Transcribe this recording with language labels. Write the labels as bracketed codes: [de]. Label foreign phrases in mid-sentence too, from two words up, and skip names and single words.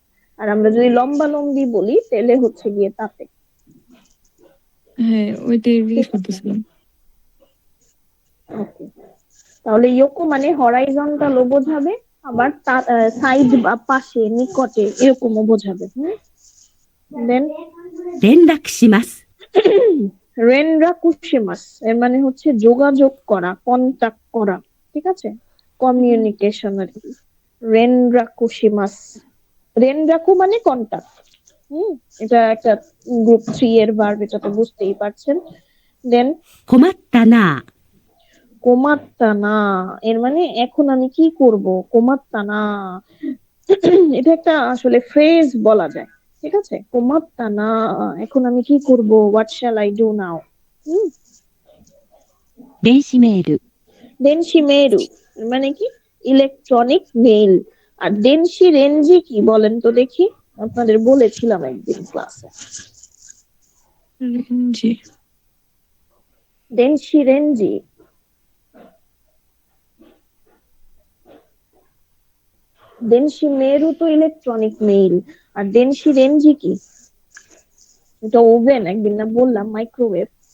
[bn] আর আমরা যদি লম্বা লম্বি বলি তাহলে হচ্ছে গিয়ে তাতে। হ্যাঁ ওইটাই জিজ্ঞেস ঠিক আছে, করতেছিলাম। ওকে। তাহলে ইয়োকো মানে হরাইজন্টালও বোঝাবে, আবার সাইড বা পাশে, নিকটে এরকমও বোঝাবে। দেন [ja] 連絡します。連絡します [bn] এর মানে হচ্ছে যোগাযোগ করা, কন্টাক্ট করা, ঠিক আছে, কমিউনিকেশন আর কি। [ja] 連絡します, [bn] রেনরাকু মানে কন্টাক্ট। এটা একটা গ্রুপ 3 এর ভার্ব, এটা তো বুঝতেই পারছেন। দেন [ja] 困ったな。困ったな [bn] এর মানে এখন আমি কি করব, [ja] 困ったな. [bn] এটা একটা আসলে ফ্রেজ বলা যায়, ঠিক আছে, [ja] 困ったな, [bn] এখন আমি কি করব, [en] what shall I do now. [ja] 電子メール、電子メール [bn] মানে কি, [en] electronic mail. [bn] আর [ja] 電子レンジ [bn] কি বলেন তো দেখি, আপনাদের বলেছিলাম একদিন ক্লাসে। জি। [ja] 電子レンジ, 電子メール [bn] তো [en] electronic mail, [bn] আর [ja] 電子レンジ [bn] কি, এটা ওভেন, একদিন না বললাম মাইক্রোওয়েভ।